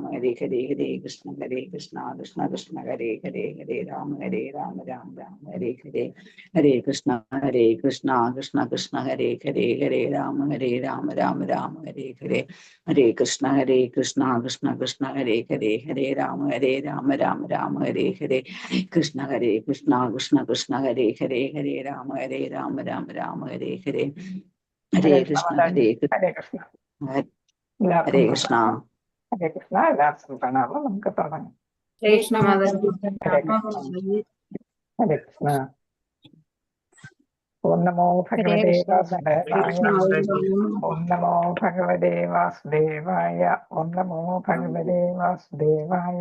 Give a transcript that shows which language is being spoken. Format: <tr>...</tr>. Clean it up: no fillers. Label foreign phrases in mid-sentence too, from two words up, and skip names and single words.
<sa>ഹരേ ഹരേ ഹരേ കൃഷ്ണ കൃഷ്ണ ഹരേ ഹരേ ഹരേ രാമ രാമ ഹരേ ഹരേ ഹരേ കൃഷ്ണ കൃഷ്ണ ഹരേ ഹരേ ഹരേ രാമ രാമ ഹരേ ഹരേ ഹരേ കൃഷ്ണ കൃഷ്ണ ഹരേ ഹരേ ഹരേ രാമ രാമ ഹരേ ഹരേ കൃഷ്ണ കൃഷ്ണ ഹരേ ഹരേ ഹരേ രാമ രാമ ഹരേ ഹരേ ഹരേ കൃഷ്ണ ഹരേ കൃഷ്ണ. ഹരേ കൃഷ്ണ ഹരേ കൃഷ്ണ.</sa> <ml>എല്ലാവർക്കും പ്രണാമം. നമുക്ക് തുടങ്ങാം.</ml> <sa>ഹരേ കൃഷ്ണ മാതാജി. ഹരേ കൃഷ്ണ. ഹരേ കൃഷ്ണ. ഓം നമോ ഭഗവതേ വാസുദേവായ. ഓം നമോ ഭഗവതേ വാസുദേവായ. ഓം നമോ ഭഗവതേ വാസുദേവായ.</sa>